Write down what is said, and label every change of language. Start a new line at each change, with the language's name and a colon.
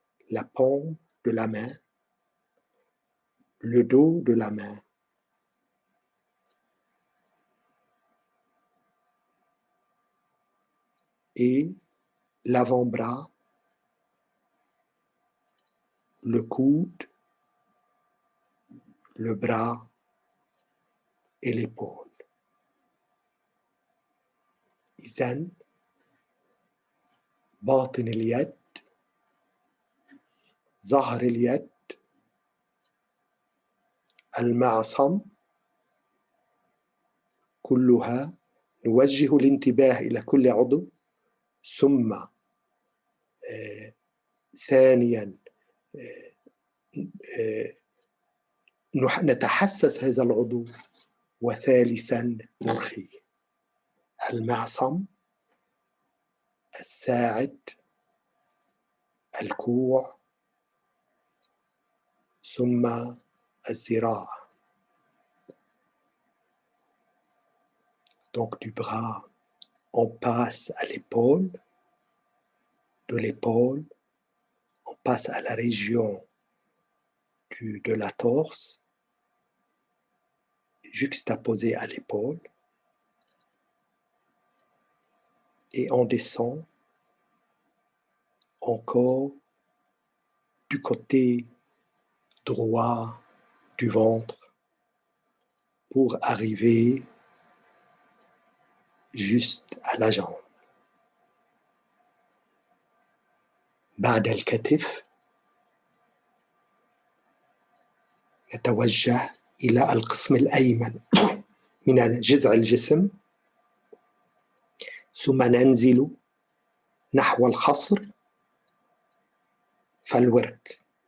French: La paume de la main, le dos de la main, et l'avant-bras, le coude, le bras et l'épaule.
Arabic: إذن باطن اليد، ظهر اليد، المعصم، كلها نوجه الانتباه إلى كل عضو، ثم ثانيا نتحسس هذا العضو، وثالثا نرخيه. المعصم، الساعد، الكوع، ثم الذراع.
French: Donc du bras, on passe à l'épaule, de l'épaule, on passe à la région de la torse, juxtaposée à l'épaule, et on descend encore du côté droit du ventre pour arriver juste à la jambe.
Arabic: بعد الكتف نتوجه إلى القسم الأيمن من جذع الجسم، ثم ننزل نحو الخصر فالورك.